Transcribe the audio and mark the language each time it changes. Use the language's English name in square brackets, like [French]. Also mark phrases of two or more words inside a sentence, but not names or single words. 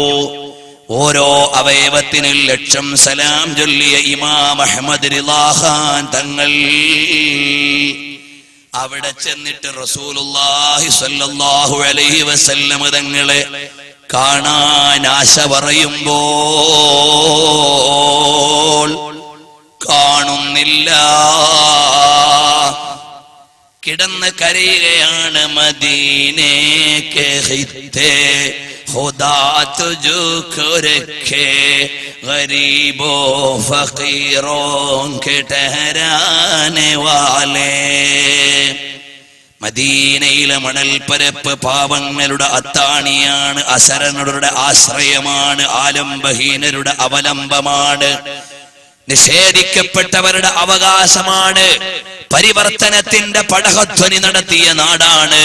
[Malayalam] ഓരോ അവയവത്തിന് 1,00,000 സലാം ചൊല്ലിയ ഇമാം അഹ്മദ് റിളാ ഖാൻ തങ്ങൾ അവിടെ ചെന്നിട്ട് റസൂലുള്ളാഹി [Arabic] صلى الله عليه وسلم [Malayalam] തങ്ങളെ കാണാൻ ആശ പറയുമ്പോൾ കാണുന്നില്ല. കിടന്ന് കരയുകയാണ്. [Urdu] مدینے کے خطے خدا تجھ کو رکھے غریبوں فقیروں کے ٹھہرانے والے. [Malayalam] മദീനയിലെ മണൽപ്പരപ്പ് പാവങ്ങളുടെ അത്താണിയാണ്, അശരണരുടെ ആശ്രയമാണ്, ആലംബഹീനരുടെ അവലംബമാണ്, നിഷേധിക്കപ്പെട്ടവരുടെ അവകാശമാണ്, പരിവർത്തനത്തിന്റെ പടഹധ്വനി നടത്തിയ നാടാണ്.